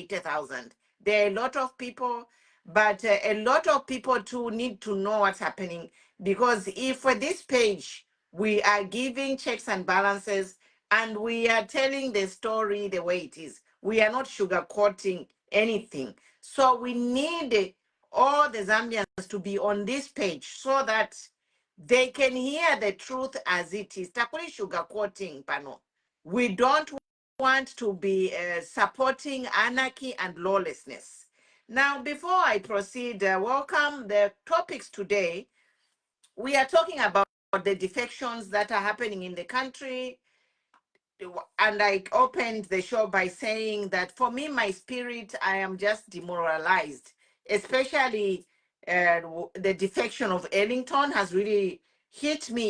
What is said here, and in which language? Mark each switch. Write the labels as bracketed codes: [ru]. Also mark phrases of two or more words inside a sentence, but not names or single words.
[en] There are a lot of people But a lot of people too need to know what's happening, because if for this page we are giving checks and balances and we are telling the story the way it is, we are not sugarcoating anything. So we need all the Zambians to be on this page so that they can hear the truth as it is. [bem] Takuri sugarcoating, pano. [en] We don't want to be supporting anarchy and lawlessness. Now, before I proceed, welcome the topics today. We are talking about the defections that are happening in the country. And I opened the show by saying that for me, my spirit, I am just demoralized, especially the defection of Ellington has really hit me.